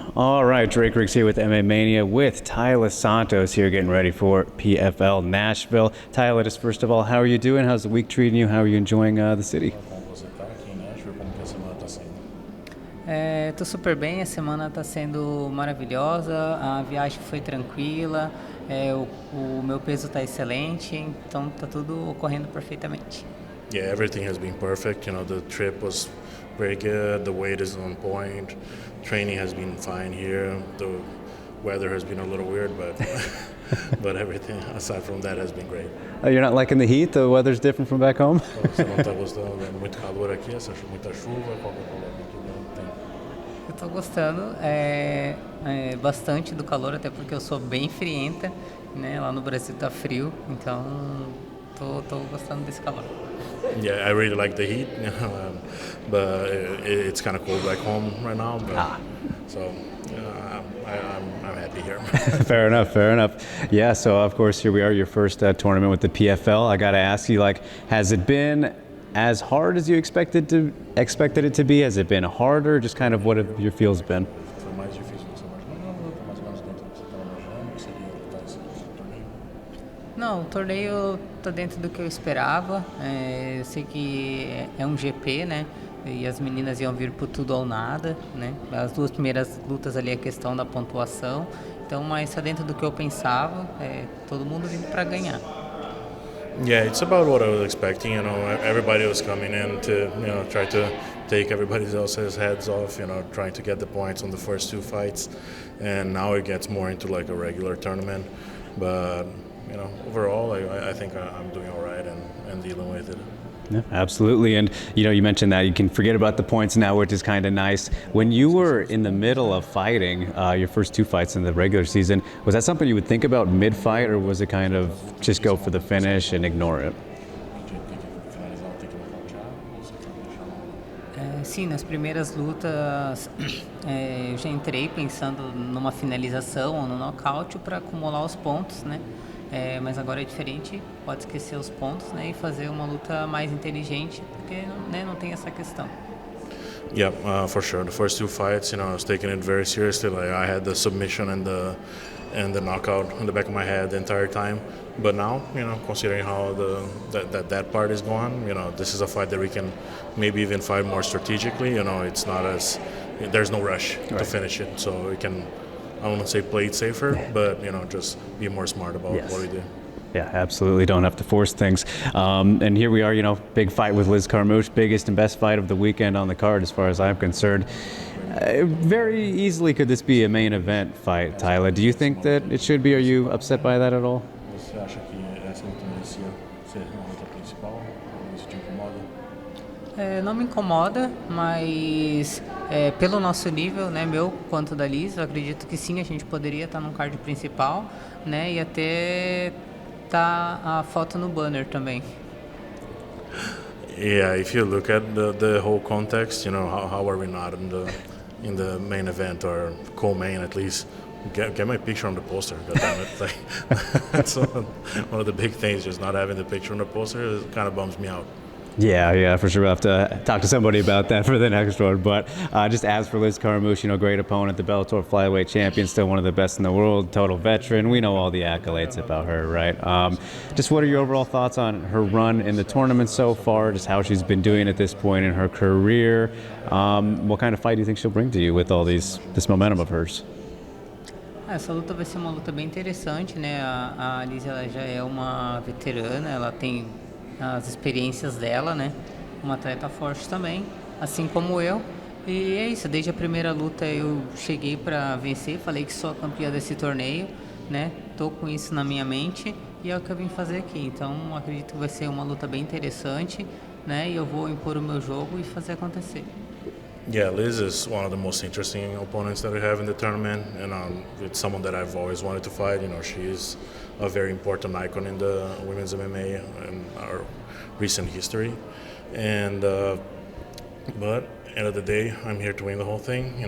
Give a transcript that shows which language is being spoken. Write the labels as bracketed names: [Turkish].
[English] All right, Drake Riggs here with MMA Mania with Taila Santos here getting ready for PFL Nashville. Taila, just first of all, how are you doing? How's the week treating you? How are you enjoying the city? [Portuguese] Como você está aqui em Nashville, como que a semana está sendo? Tô super bem, a semana está sendo maravilhosa, a viagem foi tranquila, o meu peso está excelente, então está tudo ocorrendo perfeitamente. [English] Yeah, everything has been perfect. You know, the trip was very good. The weight is on point. Training has been fine here. The weather has been a little weird, but but everything aside from that has been great. You're not liking the heat? The weather's different from back home? [Portuguese] Você não está gostando? É muito calor aqui, você achou muita chuva? Qual que é o problema aqui? Não tem. Eu tô gostando bastante do calor, até porque eu sou bem frienta, né? Lá no Brasil tá frio, então tô gostando desse calor. [English] Yeah, I really like the heat, you know, but it's kind of cold back home right now. But, so I'm happy here. Fair enough, fair enough. Yeah, so of course here we are, your first tournament with the PFL. I got to ask you, like, has it been as hard as you expected it to be? Has it been harder? Just kind of what have your feels been? [Portuguese] Foi mais difícil do que você imaginava? Tá mais ou menos dentro do que você estava imaginando? Que seria esse torneio? Não, o torneio tá dentro do que eu esperava. Eu sei que é um GP, né? E as meninas iam vir por tudo ou nada, né? As duas primeiras lutas ali é a questão da pontuação. Então, mas tá dentro do que eu pensava. Todo mundo vindo para ganhar. [English] Yeah, it's about what I was expecting. You know, everybody was coming in to, try to take everybody else's heads off. You know, trying to get the points on the first two fights, and now it gets more into like a regular tournament. But overall, I think I'm doing all right and dealing with it. Yeah, absolutely. And you mentioned that you can forget about the points now, which is kind of nice. When you were in the middle of fighting your first two fights in the regular season, was that something you would think about mid-fight, or was it kind of just go for the finish and ignore it? [Portuguese] Sim, nas primeiras lutas eu já entrei pensando numa finalização ou no nocaute para acumular os pontos, né? Mas agora é diferente, pode esquecer os pontos, né, e fazer uma luta mais inteligente, porque não tem essa questão. [English] Yeah, for sure. The first two fights, I was taking it very seriously. Like I had the submission and the knockout in the back of my head the entire time. But now, considering how that part is going, this is a fight that we can maybe even fight more strategically. It's not as there's no rush to finish it, so we can. I don't want to say play it safer, but just be more smart about what we do. Yeah, absolutely. Don't have to force things. And here we are, big fight with Liz Carmouche, biggest and best fight of the weekend on the card as far as I'm concerned. Very easily could this be a main event fight, Taila. Do you think that it should be? Are you upset by that at all? [Portuguese] Você acha que essa luta merecia ser uma luta principal? Isso te incomoda? Não me incomoda, mas pelo nosso nível, né, meu quanto da Liz, eu acredito que sim, a gente poderia estar num card principal, né, e até tá a foto no banner também. [English] Yeah, if you look at the whole context, how are we not in the main event or co-main at least? Get my picture on the poster, goddammit. Like, that's one of the big things, just not having the picture on the poster. It kind of bums me out. Yeah, for sure. We'll have to talk to somebody about that for the next one. But just as for Liz Carmouche, great opponent, the Bellator flyweight champion, still one of the best in the world, total veteran. We know all the accolades about her, right? Just what are your overall thoughts on her run in the tournament so far, just how she's been doing at this point in her career? What kind of fight do you think she'll bring to you with all this momentum of hers? [Portuguese] Essa luta vai ser uma luta bem interessante, né? A Liz, ela já é uma veterana, ela tem as experiências dela, né? Uma atleta forte também, assim como eu. E é isso, desde a primeira luta eu cheguei para vencer, falei que sou a campeã desse torneio, né? Tô com isso na minha mente e é o que eu vim fazer aqui. Então acredito que vai ser uma luta bem interessante, né? E eu vou impor o meu jogo e fazer acontecer. [English] Yeah, Liz is one of the most interesting opponents that we have in the tournament, and it's someone that I've always wanted to fight. She is a very important icon in the women's MMA and our recent history. And but end of the day, I'm here to win the whole thing.